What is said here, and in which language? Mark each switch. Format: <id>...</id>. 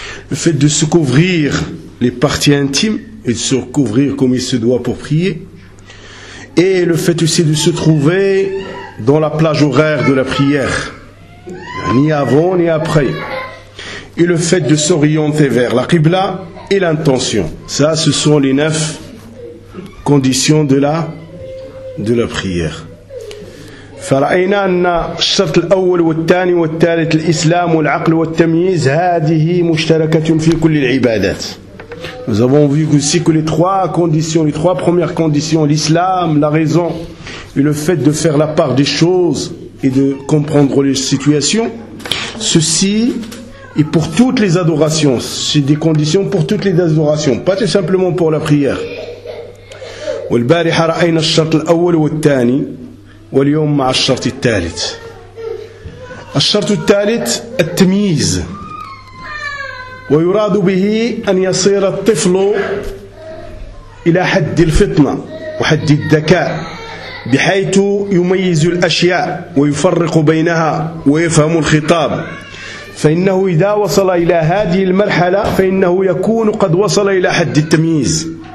<fr>le fait de se couvrir les parties intimes et de se couvrir comme il se doit pour prier, et le fait aussi de se trouver dans la plage horaire de la prière, ni avant ni après, et le fait de s'orienter vers la Qibla et l'intention. Ça, ce sont les 9 conditions de la prière.</fr> <ar>فرأينا أن الشرط الأول والثاني والثالث الإسلام والعقل والتمييز هذه مشتركة في كل العبادات.</ar> <fr>Nous avons vu aussi que les 3 conditions, les 3 premières conditions, l'islam, la raison et le fait de faire la part des choses et de comprendre les situations, ceci est pour toutes les adorations. C'est des conditions pour toutes les adorations, pas tout simplement pour la prière.</fr> <ar>والبارحة رأينا الشرط الأول والثاني واليوم مع الشرط الثالث. الشرط الثالث التمييز، ويراد به أن يصير الطفل إلى حد الفطنة وحد الذكاء، بحيث يميز الأشياء ويفرق بينها ويفهم الخطاب، فإنه إذا وصل إلى هذه المرحلة فإنه يكون قد وصل إلى حد التمييز.</ar>